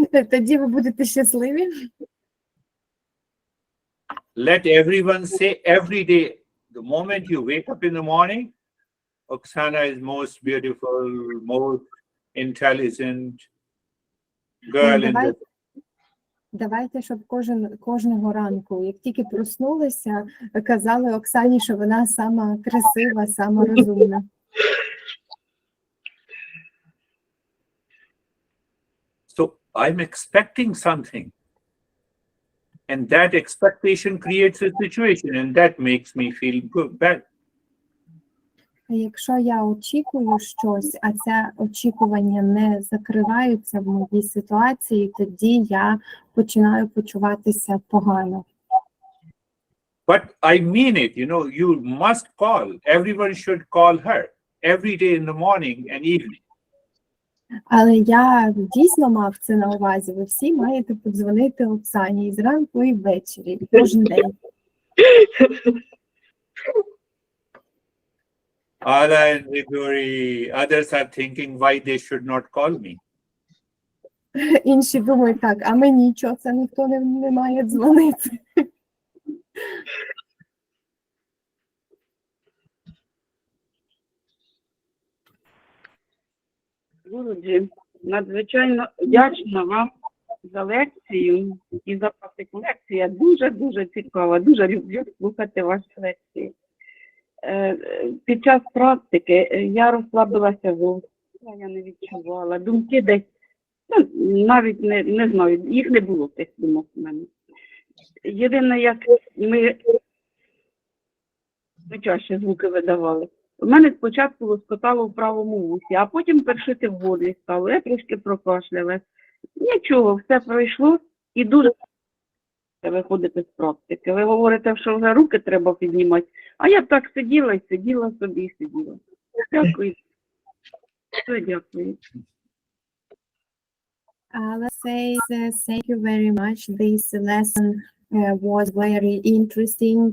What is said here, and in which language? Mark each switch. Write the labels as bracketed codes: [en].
[uk] Тоді ви будете щасливі. [en] Let everyone say every day, the moment you wake up in the morning, Oksana is most beautiful, most intelligent girl in the... [uk] Давайте, щоб кожного ранку, як тільки проснулися, казали Оксані, що вона сама красива, сама розумна. [en] So I'm expecting something. And that expectation creates a situation, and that makes me feel bad. [uk] Якщо я очікую щось, а це очікування не закриваються в моїй ситуації, тоді я починаю почуватися погано. [en] But I mean it, you must call. Everyone should call her every day in the morning and evening. [uk] Але я дійсно мав це на увазі. Ви всі маєте подзвонити Оксані і зранку, і ввечері, кожен день. [en] Ala and Grigori, others are thinking why they should not call me. [uk] Інші думають так, а мені чого це ніхто не має дзвонити? Гуруджі, надзвичайно вдячна вам за лекцію і за практику. Лекція дуже-дуже цікава, дуже люблю слухати ваші лекції. Під час практики я розслабилася зовсім, я не відчувала. Думки десь, навіть не знаю, їх не було тих думок в мене. Єдине, як ми чаще звуки видавали. У мене спочатку лоскотало в правому вусі, а потім першити в горлі стало. Я трошки прокашлялась. Нічого, все пройшло і дуже виходити з практики. Ви говорите, що вже руки треба піднімати, а я так сиділа і сиділа собі і сиділа. Дякую. Все, дякую. [en] Let's say thank you very much. This lesson was very interesting.